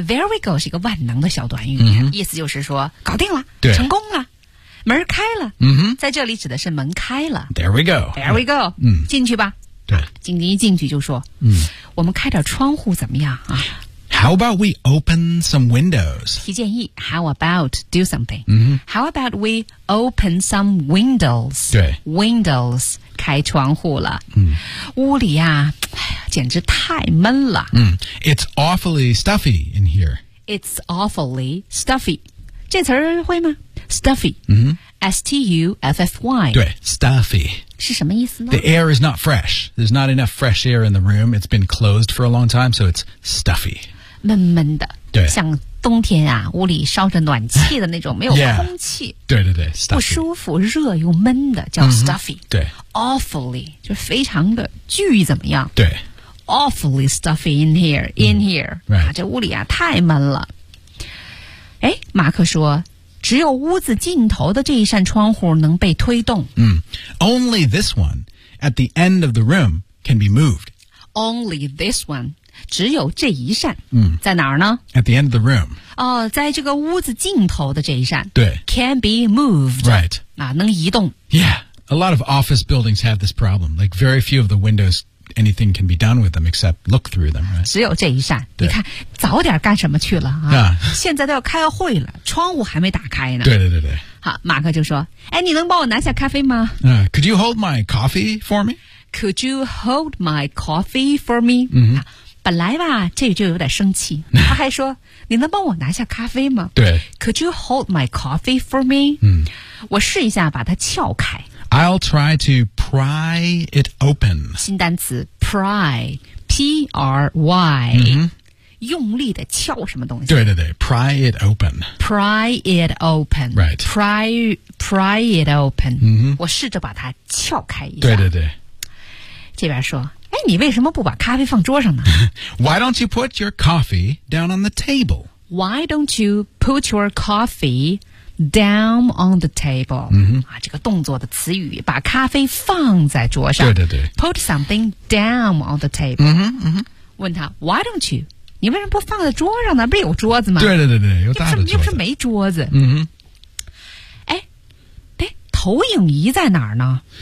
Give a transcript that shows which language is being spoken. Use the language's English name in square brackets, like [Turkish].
[English] There we go [Chinese] 是一个万能的小短语， mm-hmm. 意思就是说搞定了，对，成功了，门开了。在这里指的是门开了。 [English] There we go. There we go. [Chinese] 进去吧。对。紧急一进去就说，我们开点窗户怎么样啊？ [English] How about we open some windows? [Chinese] 提建议 [English] How about do something?、How about we open some windows? [Chinese] 对 Windows 开窗户了、屋里呀、简直太闷了、 [English] It's awfully stuffy in here. It's awfully stuffy. [Chinese] 这词儿会吗 [English] Stuffy、S-T-U-F-F-Y [Chinese] 对 Stuffy 是什么意思呢 [English] The air is not fresh. There's not enough fresh air in the room. It's been closed for a long time, so it's stuffy. [Chinese] 闷闷的对像冬天啊屋里烧着暖气的那种没有空气 yeah, 对对对、stuffy. 不舒服热又闷的叫 stuffy、对 awfully 就非常的巨怎么样对 [English] awfully stuffy in here in here、 right. [Chinese] 啊、这屋里啊太闷了哎马克说只有屋子尽头的这一扇窗户能被推动、 [English] Only this one at the end of the room can be moved Only this one [Chinese] 只有这一扇、在哪儿呢 [English] At the end of the room、 [Chinese] 在这个屋子尽头的这一扇对 [English] Can be moved Right [Chinese] 啊，能移动。 [English] Yeah, a lot of office buildings have this problem. Like very few of the windows, anything can be done with them except look through them, right? [Chinese] 只有这一扇。你看，早点干什么去了啊？现在都要开会了，窗户还没打开呢。对对对对。好，马克就说，哎，你能帮我拿下咖啡吗？ [English] Could you hold my coffee for me? Could you hold my coffee for me? 嗯、mm-hmm. 啊。 [Chinese] 本来吧，这就有点生气。他还说：“你能帮我拿下咖啡吗？” 对 [English] ，Could you hold my coffee for me？嗯， [Chinese] 我试一下把它撬开。 [English] I'll try to pry it open。 [Chinese] 新单词 pry，P-R-Y，、 mm-hmm. 用力的撬什么东西？对对对 ， [English] pry it open。 Pry it open。 Right。 Pry it open。嗯， [Chinese] 我试着把它撬开一下。对对对。这边说。哎，你为什么不把咖啡放桌上呢 [English] ？Why don't you put your coffee down on the table? Why don't you put your coffee down on the table?、 Mm-hmm. [Chinese] 啊，这个动作的词语，把咖啡放在桌上。对对对 [English] ，put something down on the table. 嗯哼， [Chinese] 问他 [English] ，Why don't you? [Chinese] 你为什么不放在桌上呢？不是有桌子吗？对对对对，有大的桌子。又不是没桌子。嗯哼。投影仪在哪儿呢